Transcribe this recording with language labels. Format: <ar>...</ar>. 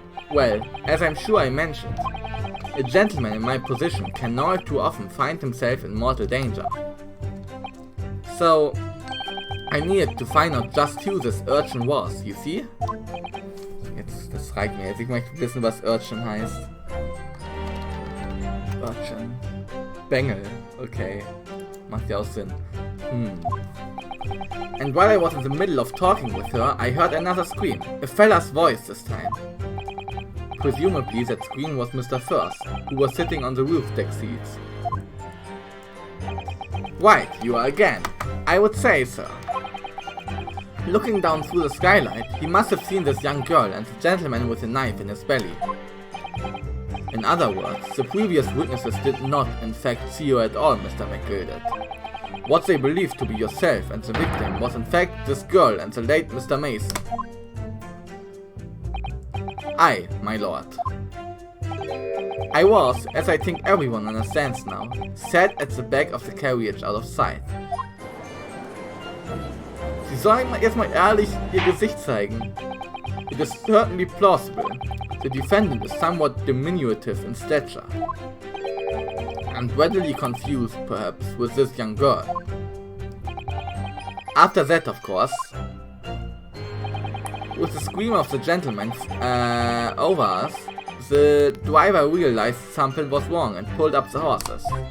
<en>Well, as I'm sure I mentioned, a gentleman in my position can all too often find himself in mortal danger. So, I needed to find out just who this urchin was, you see?</en> <de>Jetzt, das reicht mir jetzt. Ich möchte wissen, was Urchin heißt. Urchin. Bengel. Okay. Macht ja auch Sinn.</de> <en>And while I was in the middle of talking with her, I heard another scream. A fella's voice this time. Presumably that scream was Mr. First, who was sitting on the roof deck seats. Right, you are again. I would say, sir. Looking down through the skylight, he must have seen this young girl and the gentleman with a knife in his belly. In other words, the previous witnesses did not, in fact, see you at all, Mr. McGilded. What they believed to be yourself and the victim was in fact this girl and the late Mr. Mason. I, my lord. I was, as I think everyone understands now, sat at the back of the carriage out of sight.</en> <de>Sie sollen jetzt mal ehrlich ihr Gesicht zeigen.</de> <en>It is certainly plausible. The defendant is somewhat diminutive in stature, and readily confused, perhaps, with this young girl. After that, of course, with the scream of the gentleman over us, the driver realized something was wrong and pulled up the horses.</en>